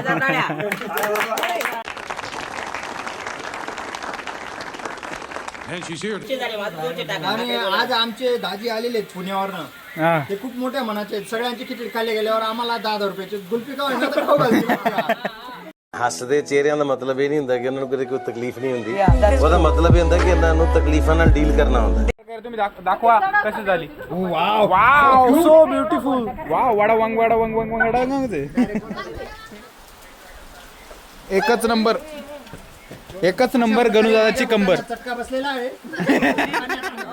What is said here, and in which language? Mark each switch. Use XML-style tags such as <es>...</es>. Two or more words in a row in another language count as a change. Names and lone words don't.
<mr>आणि आज आमचे दाजी आलेले आहेत पुण्यावरनं हा. ते खूप मोठ्या मनाचे आहेत. सगळ्यांची खिचडी खाल्ली गेल्यावर आम्हाला 10,000 रुपयाची गुल्फी का होईना तर खाऊ घालतील.</mr> <pa>ਹੱਸਦੇ ਚਿਹਰਿਆਂ ਦਾ ਮਤਲਬ ਇਹ ਨਹੀਂ ਹੁੰਦਾ ਕਿ ਉਹਨਾਂ ਨੂੰ ਕਦੇ ਕੋਈ ਤਕਲੀਫ ਨਹੀਂ ਹੁੰਦੀ ਉਹਦਾ ਮਤਲਬ ਇਹ ਹੁੰਦਾ ਕਿ ਇਹਨਾਂ ਨੂੰ ਤਕਲੀਫਾਂ ਨਾਲ ਡੀਲ ਕਰਨਾ ਹੁੰਦਾ</pa> <mr>तुम्ही दाखवा कशी झाली</mr> <en>wow so beautiful wow</en> <mr>वाडा वांग वाडा वांग वांग वांग वाडा वांग एकच नंबर गणूदादाची कंबर चटका बसलेला आहे.</mr>